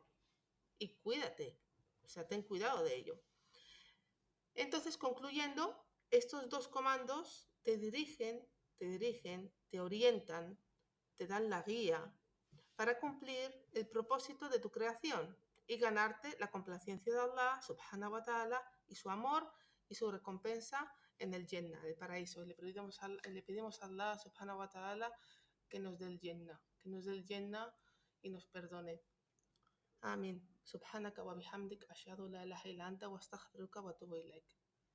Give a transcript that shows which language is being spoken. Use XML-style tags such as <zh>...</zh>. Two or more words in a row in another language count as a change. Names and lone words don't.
<es>Y cuídate, o sea, ten cuidado de ello. Entonces, concluyendo, estos dos comandos te orientan, te dan la guía para cumplir el propósito de tu creación y ganarte la complacencia de</es> <ar>الله سبحانه وتعالى</ar> <es>y su amor y su recompensa en el Jannah, el paraíso. Le pedimos a</es> <ar>الله سبحانه وتعالى</ar> <es>que nos dé el Jannah y nos perdone. Amén.</es> <ar>سبحانك وبحمدك أشهد لا إله إلا أنت وأستغفرك وأتوب إليك.</ar>